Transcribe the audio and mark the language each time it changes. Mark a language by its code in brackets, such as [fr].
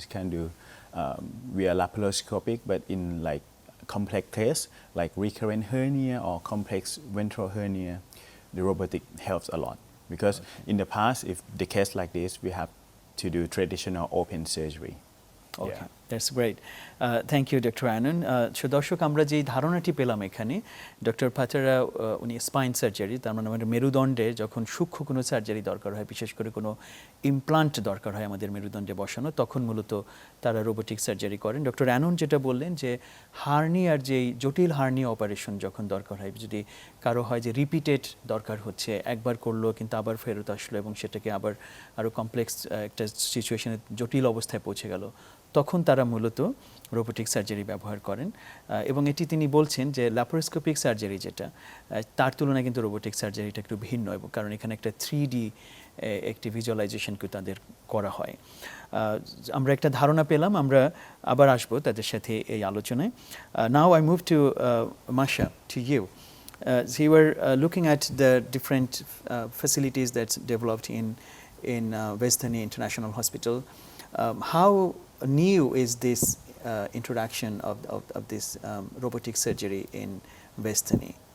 [en] It can do via laparoscopic, but in like complex case like recurrent hernia or complex ventral hernia, the robotic helps a lot, because in the past, if the case like this, we have to do traditional open surgery. Okay, Yeah. that's great. Thank you, Dr. Anon. [bn] So দর্শক আমরা যে ধারণাটি পেলাম এখানে doctor পাতারা উনি spine surgery, তার মানে আমাদের মেরুদণ্ডে যখন সূক্ষ্ম কোনো সার্জারি দরকার হয়, বিশেষ করে কোনো ইমপ্লান্ট দরকার হয় আমাদের মেরুদণ্ডে বসানো, তখন মূলত তারা রোবোটিক সার্জারি করেন। ডক্টর অ্যানন যেটা বললেন যে হার্নিয়ার যেই জটিল হার্নিয়া অপারেশন যখন দরকার হয়, যদি কারো হয় যে রিপিটেড দরকার হচ্ছে, একবার করলো কিন্তু আবার ফেরত আসলো এবং সেটাকে আবার আরও কমপ্লেক্স একটা সিচুয়েশনে জটিল অবস্থায় পৌঁছে গেল, তখন তারা মূলত রোবোটিক সার্জারি ব্যবহার করেন। এবং এটি তিনি বলছেন যে ল্যাপারোস্কোপিক সার্জারি যেটা, তার তুলনায় কিন্তু রোবোটিক সার্জারিটা একটু ভিন্ন, এবং কারণ এখানে একটা 3D একটি ভিজুয়ালাইজেশনকে তাদের করা হয়। আমরা একটা ধারণা পেলাম, আমরা আবার আসবো তাদের সাথে এই আলোচনায়। [en] Now I move to Masha, to you. So you were looking at the different facilities that's developed in Vejthani International Hospital. How new is this introduction of this robotic surgery in Vejthani?